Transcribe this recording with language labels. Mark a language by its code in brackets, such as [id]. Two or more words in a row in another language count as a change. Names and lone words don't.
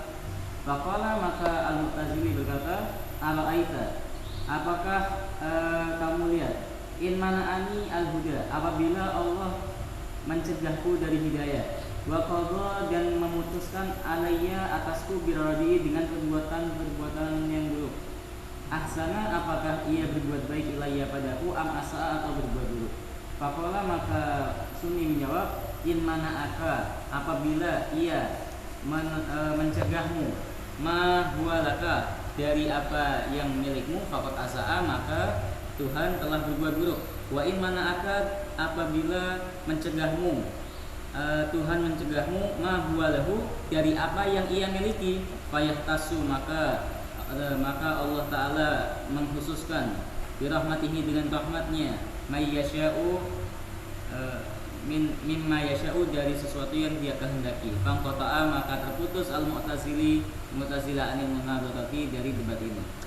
[id] Faqala maka al-mu'tazili berkata ara'aita apakah kamu lihat [ar] إن منعني الهدى [id] apabila Allah mencegahku dari hidayah, [ar] وقضى [id] dan memutuskan alayya atasku biradi dengan perbuatan yang buruk. Ahsana apakah ia berbuat baik ilayya padaku [ar] أم أساء [id] atau berbuat buruk. Faqala maka sunni menjawab [ar] إن منعك [id] apabila ia mencegahmu [ar] ما هو لك [id] dari apa yang milikmu [ar] فقد أساء [id] maka Tuhan telah berbuat buruk. [ar] وإن منعك [id] apabila mencegahmu Tuhan mencegahmu [ar] ما هو له [id] dari apa yang ia miliki fayahtasu maka Allah Ta'ala mengkhususkan birahmatihi dengan rahmatnya [ar] من يشاء مما يشاء [id] dari sesuatu yang dia kehendaki. Fangqata'a maka terputus al-mu'tazilah [ar] عن المناظرة [id] dari debat ini.